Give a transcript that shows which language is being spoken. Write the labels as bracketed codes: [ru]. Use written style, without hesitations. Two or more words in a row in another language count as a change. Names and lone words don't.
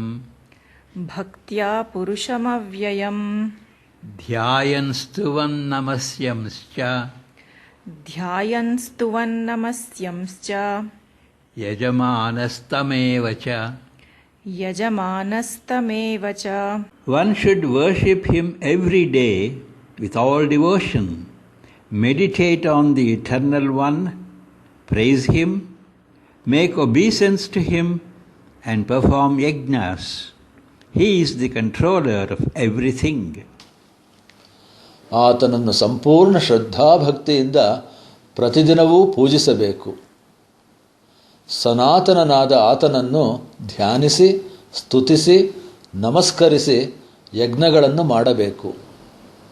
[sa] ಭಕ್ತ್ಯಾ ಪುರುಷಮವ್ಯಯಂ ಧ್ಯಾಯನ್ ಸ್ತುವನ್ ನಮಸ್ಯಂಶ್ಚ ಧ್ಯಾಯನ್ ಸ್ತುವನ್ ನಮಸ್ಯಂಶ್ಚ ಯಜಮಾನಸ್ತಮೇವ ಚ ಯಜಮಾನಸ್ತಮೇವ ಚ. [en] One should worship him every day with all devotion, meditate on the Eternal One, praise him, make obeisance to him, and perform yajnas. He is the controller of everything. [kn] ಆತನನ್ನು ಸಂಪೂರ್ಣ ಶ್ರದ್ಧಾಭಕ್ತಿಯಿಂದ ಪ್ರತಿದಿನವೂ ಪೂಜಿಸಬೇಕು. ಸನಾತನನಾದ ಆತನನ್ನು ಧ್ಯಾನಿಸಿ, ಸ್ತುತಿಸಿ, ನಮಸ್ಕರಿಸಿ ಯಜ್ಞಗಳನ್ನು ಮಾಡಬೇಕು.